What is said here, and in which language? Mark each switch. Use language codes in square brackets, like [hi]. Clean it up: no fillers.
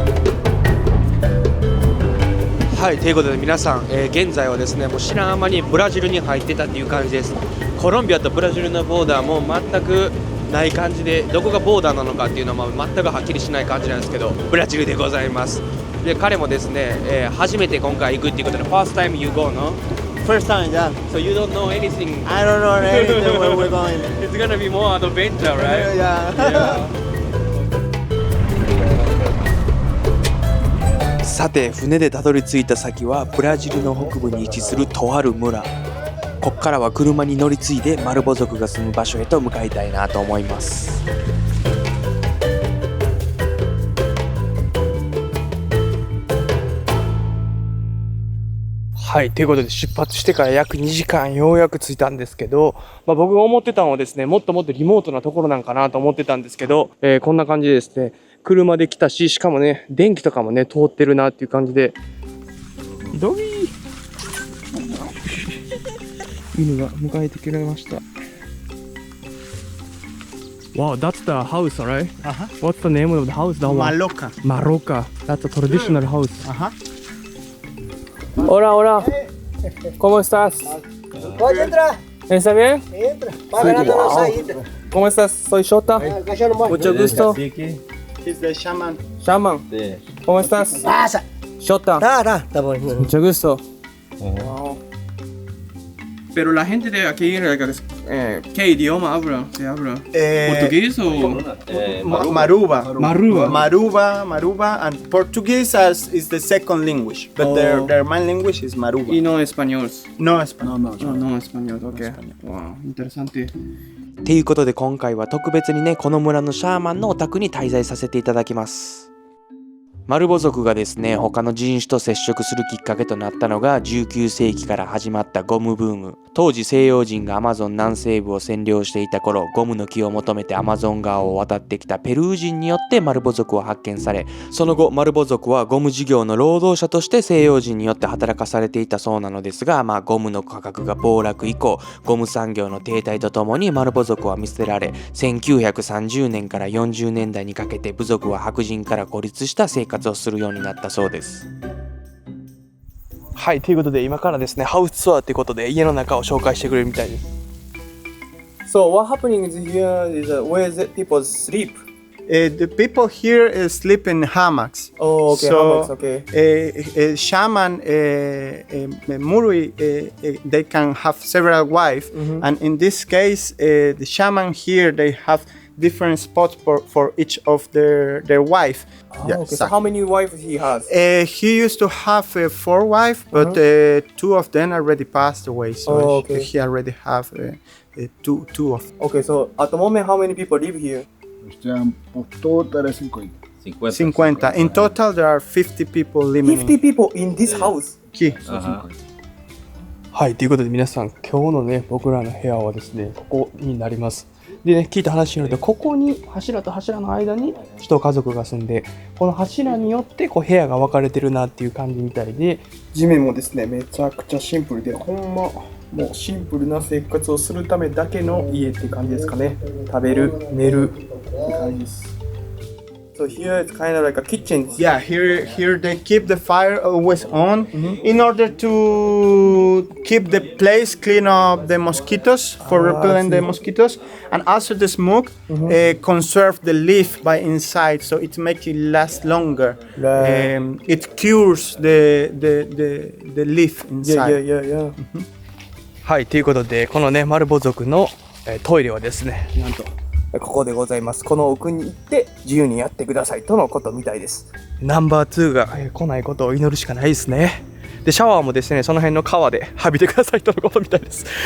[ja] はい、ということで皆さん、現在はですね、もう知らん間にブラジルに入ってたっていう感じです。コロンビアとブラジルのボーダーも全くない感じで、どこがボーダーなのかっていうのも全くはっきりしない感じなんですけど、ブラジルでございます。で、彼もですね、初めて今回行くっていうことで、 [en] First time you go, no? First time, yeah. So you don't know anything? I don't know anything where we're going. It's gonna be more adventure, right? Yeah. さて、船でたどり着いた先はブラジルの北部に位置するとある村。ここからは車に乗り継いでマルボ族が住む場所へと向かいたいなと思います。はい、ということで出発してから約2時間ようやく着いたんですけど、僕が思ってたのはですね、もっともっとリモートなところなんかなと思ってたんですけど、こんな感じでですね、車で来たし、しかもね、電気とかもね、通ってるなっていう感じで。ドギー犬が迎えてくれました。 Wow, that's the house, right? What's the name of the house? That one? Maloca. Maloca. That's a traditional house. [es] Ajá. Hola, hola. ¿Cómo estás? Oye, entra. ¿Está bien? Entra. Va ganándonos ahí. ¿Cómo estás? Soy Shota. Mucho gusto. [en] He's the shaman. [es] Shaman. ¿Cómo estás? Pasa. Shota. Está bueno. Mucho gusto. Wow. Pero la gente de aquí, ¿qué idioma habla? ¿Se habla? ¿Portugués o? Maruba. Maruba. Maruba. [en] And Portuguese is the second language, but their main language is Maruba. [es] Y no español. No español. No español. Okay. Wow, interesante. [ja] ということで今回は特別にね、この村のシャーマンのお宅に滞在させていただきます。マルボ族がですね、他の人種と接触するきっかけとなったのが19世紀から始まったゴムブーム。当時西洋人がアマゾン南西部を占領していた頃、ゴムの木を求めてアマゾン川を渡ってきたペルー人によってマルボ族は発見され、その後マルボ族はゴム事業の労働者として西洋人によって働かされていたそうなのですが、ゴムの価格が暴落以降、ゴム産業の停滞とともにマルボ族は見捨てられ、1930年から40年代にかけて部族は白人から孤立した生活をするようになったそうです。はい、ということで今からですね、ハウスツアーということで家の中を紹介してくれるみたいです。 [en] So what happening is here is where the people sleep? The people here sleep in hammocks. Oh, okay, so, hammocks, okay. Shaman, Muri, they can have several wives, and in this case, the shaman here, they have different spots for each of their wife. Oh, yeah, okay. So how many wives he has? He used to have 4 wives, but 2 of them already passed away. So he already have two of them. Okay, so at the moment, how many people live here? Total 50. In total, there are 50 people living. 50 people in this house? Here. [ja] はい、ということで皆さん、今日のね、僕らの部屋はですね、ここになります。でね、聞いた話によると、ここに柱と柱の間に一家族が住んで、この柱によってこう部屋が分かれてるなっていう感じみたいで、地面もですね、めちゃくちゃシンプルで、ほんま、もうシンプルな生活をするためだけの家って感じですかね。食べる、寝るって感じです。 [en] So here it's kind of like a kitchen. Yeah, here they keep the fire always on in order to keep the place clean of the mosquitoes for repelling the mosquitoes, and also the smoke conserve the leaf by inside, so it makes it last longer. It cures the leaf inside. Yeah. [ja] はい、ということで、このね、マルボ族のトイレはですね、なんとここでございます。この奥に行って自由にやってくださいとのことみたいです。ナンバー2が来ないことを祈るしかないですね。で、シャワーもですね、その辺の川で浴びてくださいとのことみたいです。